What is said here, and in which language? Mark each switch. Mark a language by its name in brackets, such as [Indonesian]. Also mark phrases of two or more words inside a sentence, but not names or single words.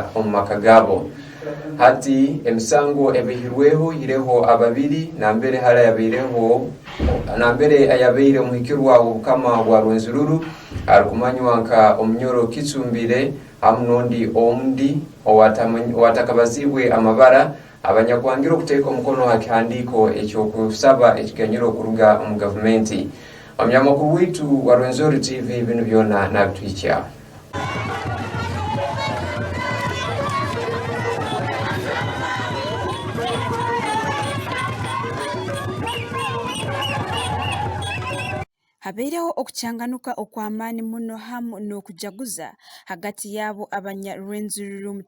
[Tooro] omu maka gabo hati emisango ebihirweho ireho ababiri nambere hala yabireho nambere ayabeire omuhikirwa obukama bwa Rwenzururu arukumanywa nka omunyoro kitsumbire amunondi omundi owatakabazibwe amabara abanyakwangira okuteeka omukono hakihandiko ekyokusaba ekiganyiro okuruga mu gavumenti. Omyamakuru witu wa Rwenzori TV bino byona nabitwicha. Habeireho okucyanganuka okw'amaani muno hamu n'okujaguza hagati yabo abanya Rwenzururu mu